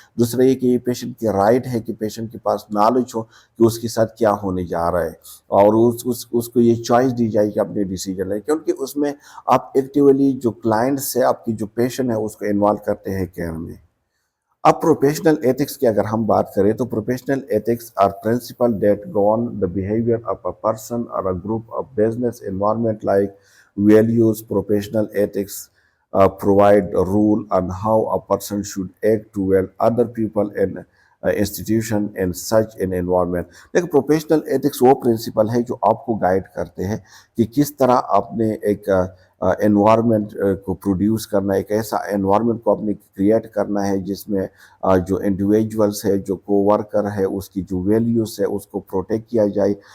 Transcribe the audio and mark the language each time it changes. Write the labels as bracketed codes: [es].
[hi] दूसरा ये कि ये पेशेंट की राइट है कि पेशेंट के पास नॉलेज हो कि उसके साथ क्या होने जा रहा है और उसको ये चॉइस दी जाए कि अपने डिसीजन ले, क्योंकि उसमें आप एक्टिवली जो क्लाइंट से आपकी जो पेशेंट है उसको इन्वॉल्व करते हैं केयर में। अब प्रोफेशनल एथिक्स की अगर हम बात करें तो [en] Professional ethics are principle that govern the behaviour of a person और a group of business environment like values. Professional ethics provide a rule on how a person should act toward other people and institution in such an environment। [hi] लेकिन professional ethics वो principal है जो आपको guide करते हैं कि किस तरह आपने एक एनवायरनमेंट को प्रोड्यूस करना है, एक ऐसा एनवायरनमेंट को आपने क्रिएट करना है जिसमें जो इंडिविजुअल्स है, जो कोवर्कर है, उसकी जो वैल्यूज़ है उसको प्रोटेक्ट किया जाए।